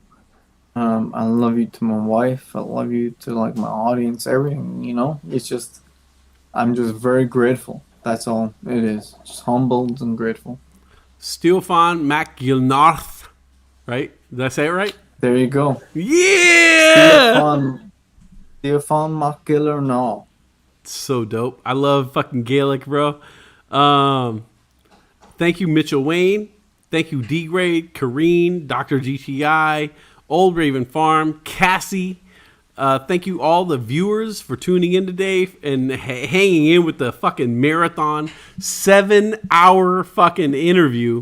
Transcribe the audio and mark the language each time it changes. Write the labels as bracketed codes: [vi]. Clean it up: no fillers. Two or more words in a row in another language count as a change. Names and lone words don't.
[en] I love you to my wife. I love you to like my audience, everything, you know? It's just, I'm just very grateful. That's all it is. Just humbled and grateful. Stiofán McGillnorth, right? Did I say it right? There you go. Yeah! Stiofán McGillnorth. So dope. I love fucking Gaelic, bro. Thank you, Mitchell Wayne. Thank you, D-Grade, Kareen, Dr. GTI, Old Raven Farm, Cassie. Thank you all the viewers for tuning in today and hanging in with the fucking marathon 7-hour fucking interview.